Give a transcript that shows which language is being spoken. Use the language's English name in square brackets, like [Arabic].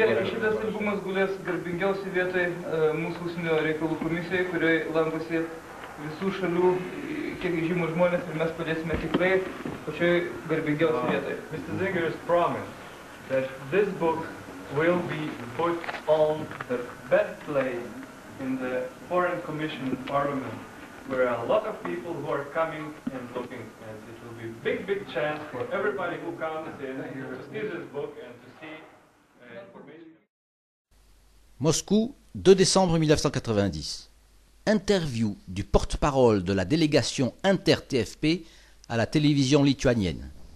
[Lithuanian] Šitas albumas gulės garbingiausiai vietoj mūsų užsienio reikalų komisijai, kurioje lankosi visų šalių, kiek žymų žmonės, ir mes padėsime tikrai pačioj garbingiausiai vietoj. [English] Mr. Zingeris promised that this book will be put on the best place in the Foreign Commission Parliament, where a lot of people who are coming and looking, and it will be a big chance for everybody who comes in to see this book and to see information. [French] Moscou, 2 décembre 1990. Interview du porte-parole de la délégation inter-TFP à la télévision lituanienne.